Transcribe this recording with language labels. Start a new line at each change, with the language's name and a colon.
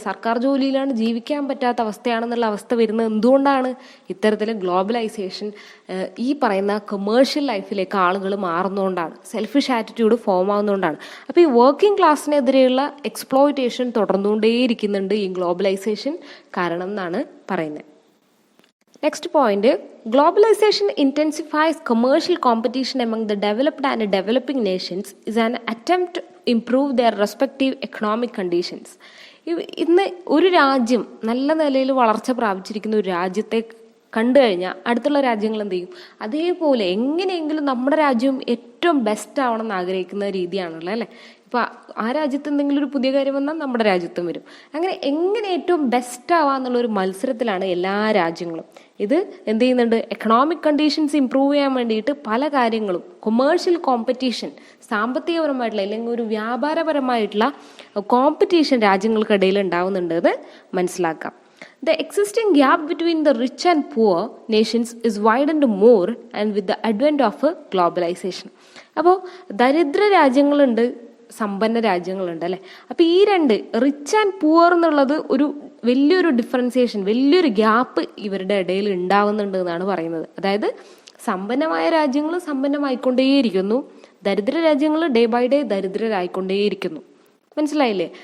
Malayalam: സർക്കാർ ജോലിയിലാണ് ജീവിക്കാൻ പറ്റാത്ത അവസ്ഥയാണെന്നുള്ള അവസ്ഥ വരുന്നത് എന്തുകൊണ്ടാണ്? ഇത്തരത്തിൽ ഗ്ലോബലൈസേഷൻ, ഈ പറയുന്ന കൊമേഴ്ഷ്യൽ ലൈഫിലേക്ക് ആളുകൾ മാറുന്നതുകൊണ്ടാണ്, സെൽഫിഷ് ആറ്റിറ്റ്യൂഡ് ഫോം ആവുന്നതുകൊണ്ടാണ്. അപ്പോൾ ഈ വർക്കിംഗ് ക്ലാസ്സിനെതിരെയുള്ള എക്സ്പ്ലോയിറ്റേഷൻ തുടർന്നുകൊണ്ടേയിരിക്കുന്നുണ്ട് ഈ ഗ്ലോബലൈസേഷൻ കാരണം എന്നാണ് പറയുന്നത്.
English: Next point, globalization intensifies commercial competition among the developed and developing nations is an attempt to improve their respective economic conditions.
Malayalam: ഇന്ന് ഒരു രാജ്യം നല്ല നിലയിൽ വളർച്ച പ്രാപിച്ചിരിക്കുന്ന ഒരു രാജ്യത്തെ കണ്ടു കഴിഞ്ഞാൽ അടുത്തുള്ള രാജ്യങ്ങൾ എന്ത് ചെയ്യും? അതേപോലെ എങ്ങനെയെങ്കിലും നമ്മുടെ രാജ്യം ഏറ്റവും ബെസ്റ്റ് ആവണം എന്ന് ആഗ്രഹിക്കുന്ന രീതിയാണുള്ളത് അല്ലേ. ഇപ്പം ആ രാജ്യത്ത് എന്തെങ്കിലും ഒരു പുതിയ കാര്യം വന്നാൽ നമ്മുടെ രാജ്യത്തും വരും. അങ്ങനെ എങ്ങനെ ഏറ്റവും ബെസ്റ്റ് ആവാന്നുള്ളൊരു മത്സരത്തിലാണ് എല്ലാ രാജ്യങ്ങളും. ഇത് എന്ത് ചെയ്യുന്നുണ്ട്? എക്കണോമിക് കണ്ടീഷൻസ് ഇമ്പ്രൂവ് ചെയ്യാൻ വേണ്ടിയിട്ട് പല കാര്യങ്ങളും, കൊമേഴ്ഷ്യൽ കോമ്പറ്റീഷൻ, സാമ്പത്തികപരമായിട്ടുള്ള അല്ലെങ്കിൽ ഒരു വ്യാപാരപരമായിട്ടുള്ള കോമ്പറ്റീഷൻ രാജ്യങ്ങൾക്കിടയിൽ ഉണ്ടാവുന്നുണ്ട് എന്ന് മനസ്സിലാക്കാം.
English: The existing gap between the rich and poor nations is widened more and with the advent of globalization.
Malayalam: അപ്പോൾ ദരിദ്ര രാജ്യങ്ങളുണ്ട്, സമ്പന്ന രാജ്യങ്ങളുണ്ട് അല്ലേ. അപ്പോൾ ഈ രണ്ട് റിച്ച് ആൻഡ് പുവർ എന്നുള്ളത് ഒരു വലിയൊരു ഡിഫറൻസിയേഷൻ, വലിയൊരു ഗ്യാപ്പ് ഇവരുടെ ഇടയിൽ ഉണ്ടാവുന്നുണ്ട് എന്നാണ് പറയുന്നത്. അതായത് സമ്പന്നമായ രാജ്യങ്ങൾ സമ്പന്നമായിക്കൊണ്ടേയിരിക്കുന്നു, ദരിദ്ര രാജ്യങ്ങൾ
English: day by day
Malayalam: ദരിദ്രരായിക്കൊണ്ടേയിരിക്കുന്നു. മനസ്സിലായില്ലേ?